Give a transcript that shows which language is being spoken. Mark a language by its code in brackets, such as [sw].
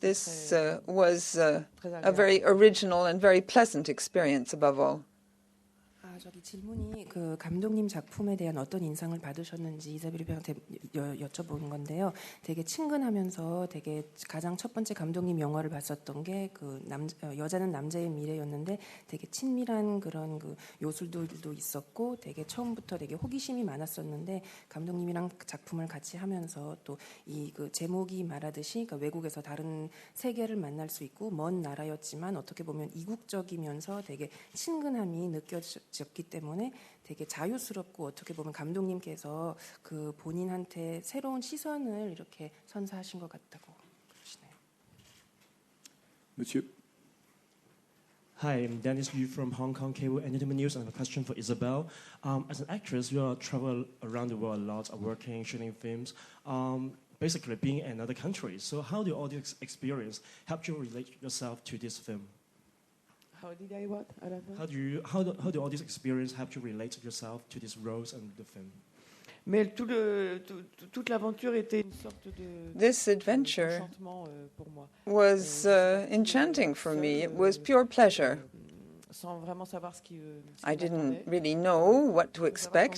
[en] this was a very original and very pleasant experience above all. [ko] 저기 질문이 그 감독님 작품에 대한 어떤 인상을 받으셨는지 이사벨 배우한테 여쭤보는 건데요. 되게 친근하면서 되게 가장 첫 번째 감독님 영화를 봤었던 게 그 여자는 남자의 미래였는데 되게 친밀한 그런 그 요술들도 있었고 되게 처음부터 되게 호기심이 많았었는데 감독님이랑 작품을 같이 하면서 또 이 그 제목이 말하듯이 그러니까 외국에서 다른 세계를 만날 수 있고 먼 나라였지만 어떻게 보면 이국적이면서 되게 친근함이 느껴졌기 때문에 되게 자유스럽고 어떻게 보면 감독님께서 그 본인한테 새로운 시선을 이렇게 선사하신 것 같다고 그러시네요. [fr] Monsieur. [en] Hi, I'm Dennis Yu from Hong Kong Cable Entertainment News. I have a question for Isabelle. As an actress, you travel around the world a lot, working, shooting films, basically being in another country. So how do all this experience help you relate yourself to this film? How did I what? How do all this experience help you relate yourself to these roles and the film? [fr] Mais toute l'aventure était une sorte de [en] This adventure [fr] enchantement pour moi. [en] was enchanting for me. It was pure pleasure. [fr] Sans vraiment savoir ce qui [en] I didn't really know what to expect.